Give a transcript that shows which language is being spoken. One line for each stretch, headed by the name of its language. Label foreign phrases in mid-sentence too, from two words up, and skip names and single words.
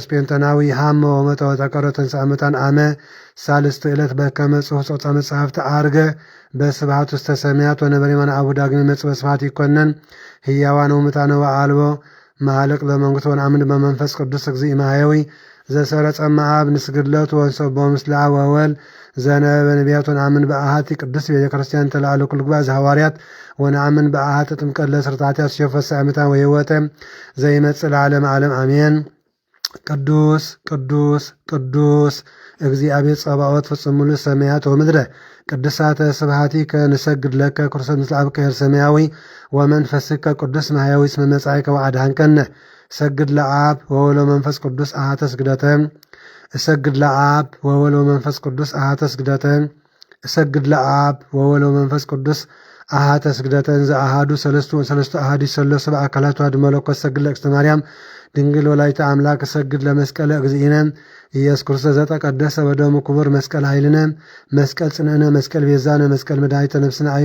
Geez: ጴንጠናዊ ሀመ ወሞተ ወተቀብረ ተንሥአ እሙታን አመ ሳልስት ዕለት በከመ ጽሑፍ ጾጻ መጽሐፍተ ዐርገ በስብሐት ውስተ ሰማያት ወነበረ የማነ አቡ ዳግም ይመጽእ በስብሐት ይኰነን ሕያዋን ወሙታነ ወአልቦ ማዕለቅ ለመንግሥቱ ወነአምን በመንፈስ ቅዱስ እግዚእ ማሕየዊ ዘሰረጸ እምአብ ንስግድለቱ ወንሰብሖ ምስለ አብ ወወልድ ዘነበበ ነቢያት ወነአምን በአሐቲ ቅድስት ቤተ ክርስቲያን ተለአለ ኩሉ ጉባኤ ዘሐዋርያት ወነአምን በአሐቲ ጥምቀት ለስርዓት ያስሸፈ ሳምንታን ወሕይወተ ዘይመጽእ ለዓለመ ዓለም አሜን። ቅዱስ ቅዱስ ቅዱስ እግዚአብሔር ጸባኦት ፍጹም ምሉእ ሰማያት ወምድረ ቅድሳተ ስብሐቲከ ንሰግድ ለከ ክርስቶስ ምስለ አብ ኄር ሰማያዊ ወመንፈስከ ቅዱስ ማሕያዊ እስመ መጻእከ ወአድኃንከነ እሰግድ ለአብ ወወልድ ወመንፈስ ቅዱስ አሐተ ስግደተ እሰግድ ለአብ ወወልድ ወመንፈስ ቅዱስ አሐተ ስግደተ እሰግድ ለአብ ወወልድ ወመንፈስ ቅዱስ አሐተ ስግደተ እንዘ አሐዱ ሰለስቱ አሐዱ ሰለስቱ በአካላቱ አሐዱ መለኮት እሰግድ ለእግዝእትነ ማርያም ድንግል ወላዲተ አምላክ እሰግድ ለመስቀለ እግዚእነ ኢየሱስ ክርስቶስ ዘተቀደሰ በደሙ ክቡር መስቀል ኃይልነ መስቀል ጽንዕነ መስቀል ቤዛነ መስቀል መድኃኒተ ነፍስነ አይድ